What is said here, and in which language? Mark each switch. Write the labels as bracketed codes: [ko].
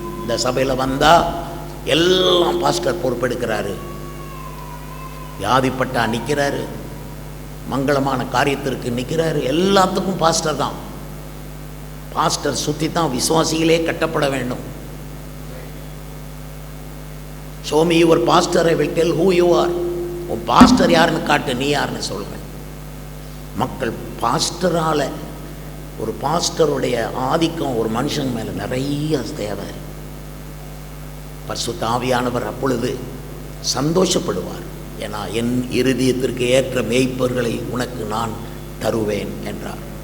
[ta] இந்த சபையில் வந்தால் எல்லாம் பாஸ்டர் பொறுப்பெடுக்கிறாரு, வியாதிப்பட்டா நிற்கிறாரு, மங்களமான காரியத்திற்கு நிற்கிறாரு, எல்லாத்துக்கும் பாஸ்டர் தான். பாஸ்டர் சுற்றி தான் விசுவாசிகளே கட்டப்பட வேண்டும். [en] Show me your pastor, I will tell who you are. [ta] உன் பாஸ்டர் யாருன்னு காட்டு, நீ யாருன்னு சொல்கிறேன். மக்கள் பாஸ்டரால், ஒரு பாஸ்டருடைய ஆதிக்கம் ஒரு மனுஷன் மேலே நிறைய தேவை. பரிசுத்த ஆவியானவர் அப்பொழுது சந்தோஷப்படுவார். ஏன்னா என் இருதயத்திற்கு ஏற்ற மேய்ப்பர்களை உனக்கு நான் தருவேன் என்றார்.